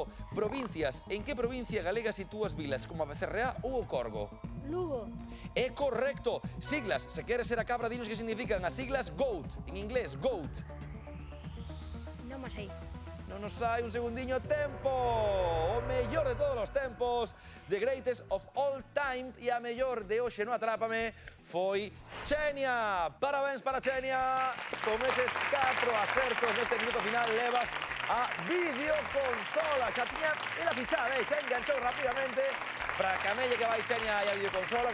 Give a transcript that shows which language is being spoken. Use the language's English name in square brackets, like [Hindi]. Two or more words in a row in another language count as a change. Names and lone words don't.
[Galician] Provincias, en que provincia galega sitúas vilas como a Becerreá ou o Corgo? Lugo. É correcto. Siglas, se queres ser a cabra, dinos que significan as siglas GOAT. En inglés, GOAT. Non me sei. Non nos sai un segundiño. Tempo! O mellor de todos os tempos, [English] the greatest of all time, [Galician] e a mellor de hoxe no Atrápame foi Chenia. Parabéns para Chenia. Con eses 4 acertos neste minuto final levas a videoconsola. Xa tiña ela fichada, xa enganchou rapidamente para Camelle que vai Chenia e a videoconsola.